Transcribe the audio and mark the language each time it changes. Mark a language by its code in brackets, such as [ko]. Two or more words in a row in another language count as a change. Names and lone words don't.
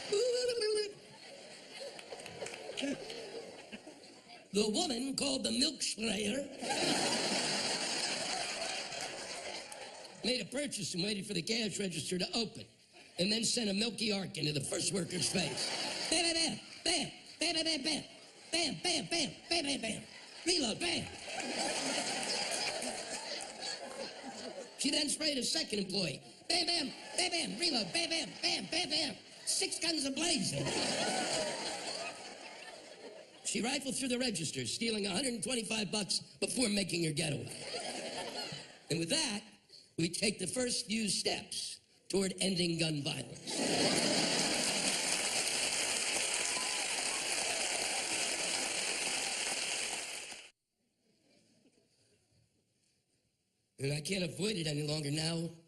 [en] The woman called the milk sprayer made a purchase and waited for the cash register to open, and then sent a milky arc into the first worker's face. Bam, bam, bam, bam, bam, bam, bam, bam, bam, bam, bam, bam, bam. Reload, bam. She then sprayed a second employee. Bam, bam, bam, bam, reload, bam, bam, bam, bam, bam. 6 guns ablazing. She rifled through the register, stealing $125 before making her getaway. And with that, we take the first few steps toward ending gun violence. And I can't avoid it any longer now.